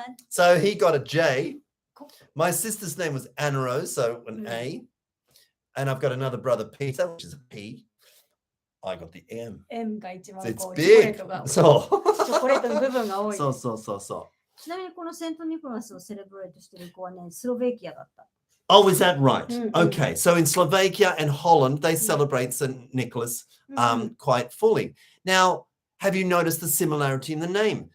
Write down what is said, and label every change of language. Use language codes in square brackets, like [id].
[en] So he got a J. My sister's name was Anna Rose, so an A. And I've got another brother, Peter, which is a P. I got the M. [ja] M が一番 [en] It's [ja] こうチョコレー [en] big. [ja] トがそう。チョコレートの部分が多い。そうそうそうそう。ちなみにこのセントニコラスをセレブレートしてる子はね、スロベキアだった。 [en] Oh, is that right? Mm-hmm. Okay, so in Slovakia and Holland, they celebrate St. Nicholas quite fully. Now, have you noticed the similarity in the name?